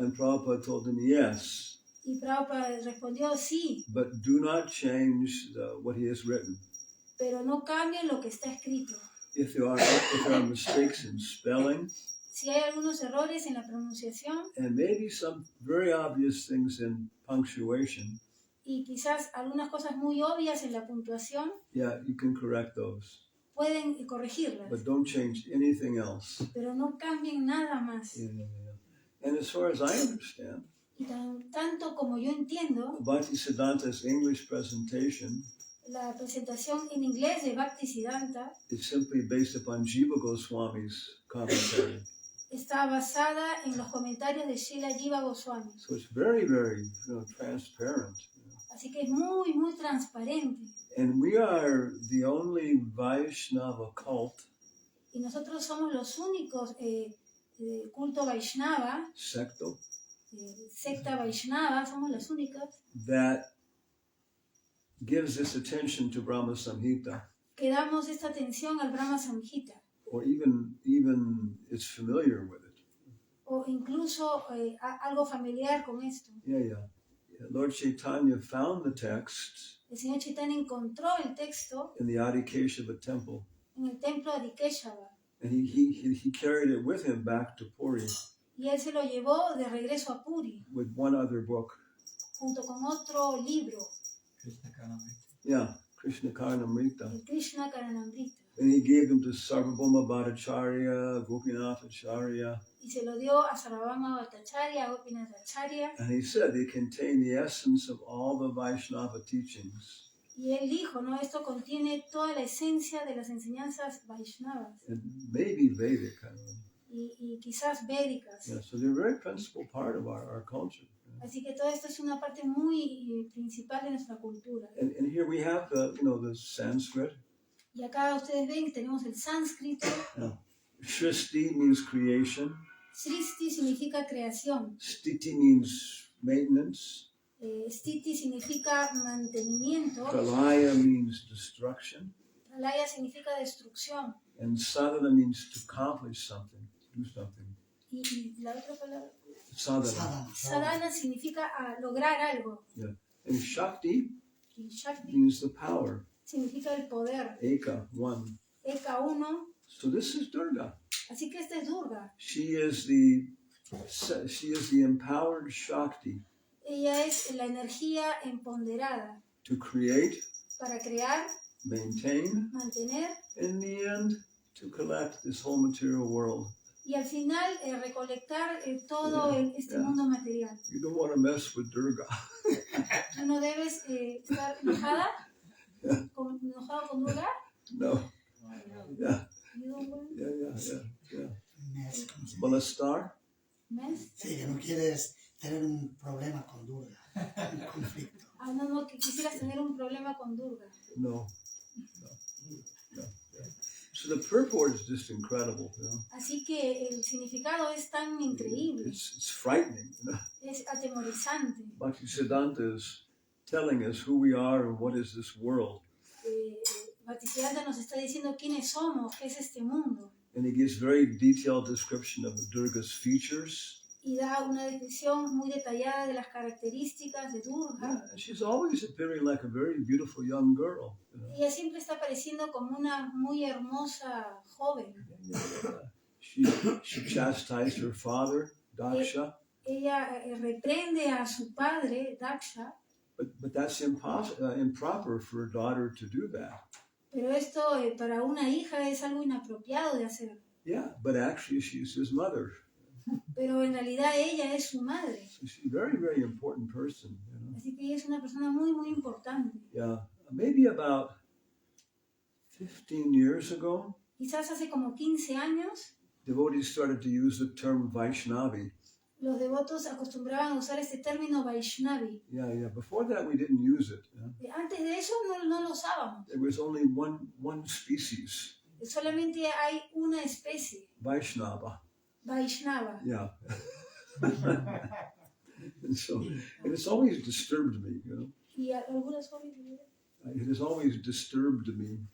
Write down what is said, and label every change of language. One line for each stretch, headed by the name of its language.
English: And Prabhupada told him, yes,
Spanish: Y Prabhupada respondió, sí,
English: but do not change what he has written.
Spanish: pero no cambien lo que está escrito.
English: If there are mistakes in spelling,
Spanish: Si hay algunos errores en la pronunciación
English: and maybe some very obvious things in punctuation,
Spanish: y quizás algunas cosas muy obvias en la puntuación,
English: yeah, you can correct those.
Spanish: pueden corregirlas,
English: But don't change anything else. pero no cambien nada más. Yeah. And as far as I understand,
Spanish: Y tanto como yo entiendo,
English: Bhaktisiddhanta's English presentation
Spanish: La presentación en inglés de Bhaktisiddhanta
English: is simply based upon Jiva Goswami's commentary.
Spanish: está basada en los comentarios de Srila Jiva Goswami.
English: So it's very, very transparent.
Spanish: Así que es muy, muy transparente.
English: And we are the only Vaishnava cult,
Spanish: Y nosotros somos los únicos culto Vaishnava, secto, secta Vaishnava, somos los únicos
English: that gives this attention to Brahma Samhita,
Spanish: que damos esta atención al Brahma Samhita,
English: or even is familiar with it.
Spanish: o incluso algo familiar con esto.
English: Yeah. Lord Chaitanya found the text
Spanish: El Señor Chaitanya encontró el texto
English: in the Adi-Keshava temple,
Spanish: en el templo de Adi-Keshava,
English: and he carried it with him back to Puri
Spanish: y él se lo llevó de regreso a Puri,
English: with one other book.
Spanish: junto con otro libro,
English: Krishna Karamrita. Yeah, Krishna Caritamrta.
Spanish: el Krishna Caritamrta,
English: And he gave them to Sarvabhauma Bhattacharya, Gopinath Acharya,
Spanish: y se lo dio a Sarvabhauma Bhattacharya, a Gopinath Acharya,
English: and he said they contain the essence of all the Vaishnava teachings.
Spanish: y él dijo, ¿no? Esto contiene toda la esencia de las enseñanzas Vaishnavas,
English: And maybe Vedic. I don't know.
Spanish: y quizás védicas.
English: Yeah, so they're a very principal part of our culture.
Spanish: Así que todo esto es una parte muy principal de nuestra cultura.
English: And here we have the Sanskrit.
Spanish: Y acá ustedes ven que tenemos el sánscrito.
English: Yeah. Shrishti means creation.
Spanish: Srishti significa creación.
English: Stiti means maintenance.
Spanish: Stiti significa mantenimiento.
English: Pralaya means destruction.
Spanish: Pralaya significa destrucción.
English: And sadhana means to accomplish something, to do something.
Spanish: Y la otra palabra, Sadhana. sadhana significa lograr algo.
English: Yeah. And Shakti
Spanish: Y Shakti
English: means the power.
Spanish: significa el poder.
English: Eka, one.
Spanish: Eka, uno.
English: So this is Durga.
Spanish: Así que esta es Durga.
English: She is the empowered Shakti
Spanish: Ella es la energía empoderada
English: to create,
Spanish: para crear,
English: maintain,
Spanish: mantener
English: and in the end, to collect this whole material world.
Spanish: y al final recolectar todo este mundo material.
English: You don't want to mess with Durga.
Spanish: ¿Tú no debes estar enojado con Durga?
English: No. Yeah. You don't want Yeah. Mes.
Spanish: Molestar?
English: mess?
Spanish: Sí, que no quieres tener un problema con Durga, un conflicto. No, que quisieras tener un problema con Durga. No.
English: So the purport is just incredible,
Spanish: Así que el significado es tan increíble,
English: It's frightening,
Spanish: es atemorizante.
English: Bhaktisiddhanta is telling us who we are and what is this world.
Spanish: Bhaktisiddhanta nos está diciendo quiénes somos, qué es este mundo.
English: And he gives very detailed description of the Durga's features.
Spanish: Y da una descripción muy detallada de las características de Durga.
English: Yeah, she's always appearing like a very beautiful young girl.
Spanish: Ella siempre está apareciendo como una muy hermosa joven.
English: She chastised her father, Daksha,
Spanish: Ella reprende a su padre, Daksha,
English: but that's improper for a daughter to do that.
Spanish: pero esto para una hija es algo inapropiado de hacer.
English: Yeah, but actually she's his mother.
Spanish: Pero en realidad ella es su madre.
English: So she's a very, very important person.
Spanish: Así que ella es una persona muy, muy importante.
English: Yeah, maybe about 15 years ago,
Spanish: Quizás hace como 15 años,
English: devotees started to use the term Vaishnavi.
Spanish: los devotos acostumbraban a usar este término Vaishnavi.
English: Yeah. Before that, we didn't use it.
Spanish: Antes de eso no lo usábamos.
English: There was only one species,
Spanish: Solamente hay una especie,
English: Vaishnava.
Spanish: Vaishnava.
English: Yeah. and it's always disturbed me,
Spanish: Y algunas jóvenes.
English: It has always disturbed me.